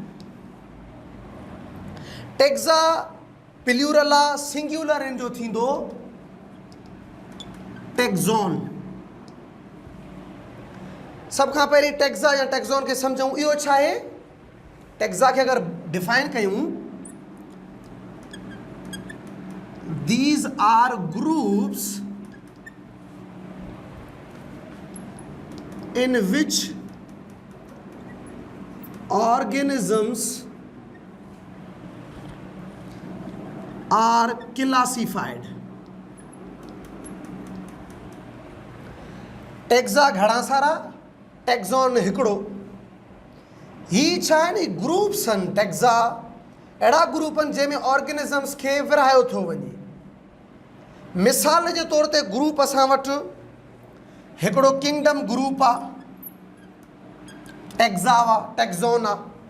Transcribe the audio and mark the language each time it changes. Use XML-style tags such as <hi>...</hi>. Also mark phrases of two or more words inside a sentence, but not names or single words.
<sd>टेक्ज़ा प्लूरल आहे, सिंग्युलर इन जो थींदो टेक्ज़ोन। सब खां पहिरीं टेक्ज़ा या टेक्ज़ोन खे सम्झूं। इहो छा आहे? टेक्ज़ा खे अगरि डिफाइन कयूं,</sd> <en>these are groups in which organisms are classified।</en> <sd>टेक्ज़ा घणा सारा, टेक्ज़ोन हिकिड़ो। ही छा आहे न, ग्रुप्स आहिनि। टेक्ज़ा अहिड़ा ग्रुप आहिनि जंहिंमें ऑर्गेनिज़म्स खे विरहायो थो वञे। मिसाल जे तौर ते ग्रुप असां वटि हिकिड़ो किंगडम ग्रुप आहे, टेक्ज़ा आहे, टेक्ज़ोन आहे।</sd>